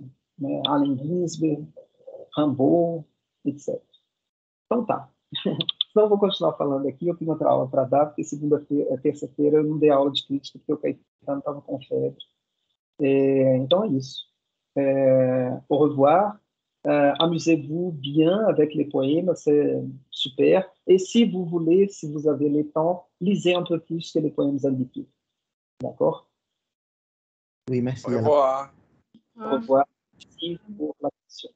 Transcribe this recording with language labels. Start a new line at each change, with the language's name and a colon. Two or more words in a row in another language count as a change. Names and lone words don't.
Portuguese: Né? Allen Ginsberg, Rimbaud, etc. Então tá. Então eu vou continuar falando aqui, eu tenho outra aula para dar, porque terça-feira eu não dei aula de crítica, porque o Caetano estava com febre. Então é isso.
French: Au revoir. Amusez-vous bien avec les poèmes, c'est super. Et si vous voulez, si vous avez le temps, lisez un peu plus que les poèmes indiqués. D'accord? Oui, Au merci. revoir. Au revoir. Merci pour l'attention.